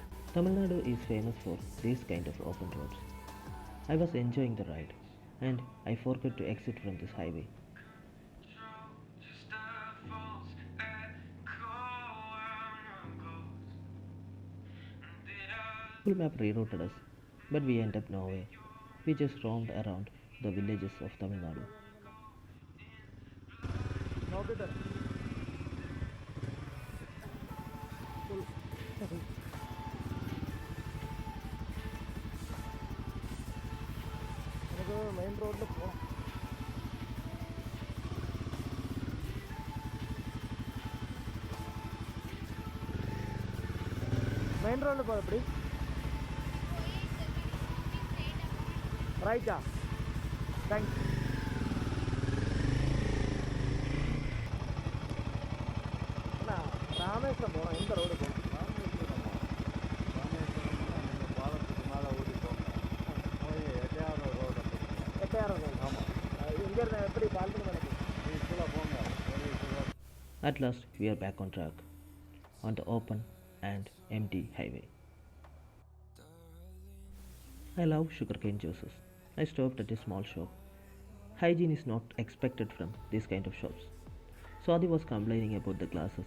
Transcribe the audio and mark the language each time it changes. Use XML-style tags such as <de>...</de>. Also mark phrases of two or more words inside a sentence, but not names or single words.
<en>Tamil Nadu is famous for these kind of open roads. I was enjoying the ride and I forgot to exit from this highway. Just a false echo and ghost. Did Google Map rerouted us, but we ended up nowhere. We just roamed around the villages of Tamil Nadu.</en> <ml>നോക്കിട്ട് നമുക്ക് മെയിൻ റോഡിൽ പോകണം. മെയിൻ റോഡിൽ പോകാം.</ml> <ta>എപ്പടി റൈറ്റാ?</ta> <ml>താങ്ക്സ്.</ml> <ta>அண்ணா ராமேஸ்வரம் போகணும். எந்த ரோடு போகணும்? பாலத்துக்கு மேலே ஓடி போங்க, போய் எட்டையாரம் ரோடு. எட்டையாரம் ரோடு. ஆமாம், இங்கேருந்து எப்படி பாலத்துக்கு மேலே போகணும்? இதுக்குள்ளே போங்க.</ta> <en>At last, we are back on track, on the open and empty highway. I love sugarcane juices. I stopped at a small shop. Hygiene is not expected from these kind of shops. Swati was complaining about the glasses.</en>